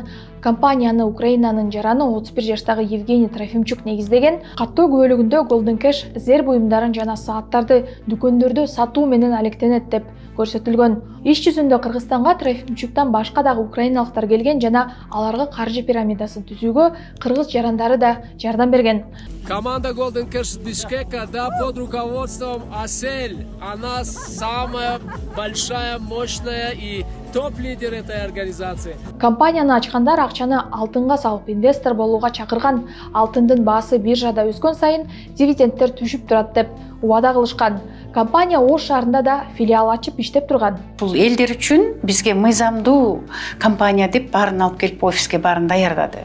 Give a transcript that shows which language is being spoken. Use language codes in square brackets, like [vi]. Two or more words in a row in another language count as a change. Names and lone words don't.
[ky] Компанияны Украинанын жараны 31 жаштагы Евгений Трофимчук негиздеген. Каттоо күбөлүгүндө Golden Cash зер буюмдарын жана сааттарды дүкөндөрдө сатуу менен алектенет деп көрсөтүлгөн. Иш жүзүндө Кыргызстанга Трофимчуктан башка дагы украиналыктар келген жана аларга каржы пирамидасын түзүүгө кыргыз жарандары да жардам берген. [ru] Команда Golden Cash Бишкека, да, под руководством Асель. Она самая большая, мощная и топ-лидер этой организации. [ky] Компанияны ачкандар акчаны алтынга салып инвестор болууга чакырган. Алтындын баасы биржада өскөн сайын дивидендтер түшүп турат деп убада кылышкан. Компания Ош шаарында да филиал ачып иштеп турган. Бул элдер үчүн бизге мыйзамдуу компания деп баарын алып келип офиске баарын даярдады.